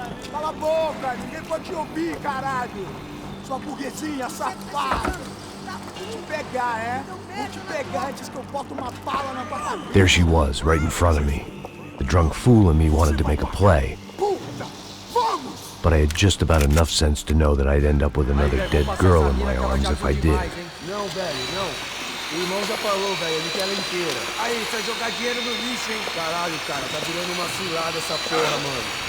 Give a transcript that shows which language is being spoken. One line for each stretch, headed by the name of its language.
Portuguese: Cala a boca, ninguém pode te ouvir, caralho! Sua burguesinha safada! Vou te pegar, é? Vou te pegar antes que eu boto uma bala na tua cabeça!
English: There she was, right in front of me. The drunk fool in me wanted to make a play. But I had just about enough sense to know that I'd end up with another dead girl in my arms if I did.
Portuguese: Não, velho, não. O irmão já falou, velho, ele quer ela inteira. Aí, você vai jogar dinheiro no lixo, hein? Caralho, cara, tá virando uma cilada essa porra, mano.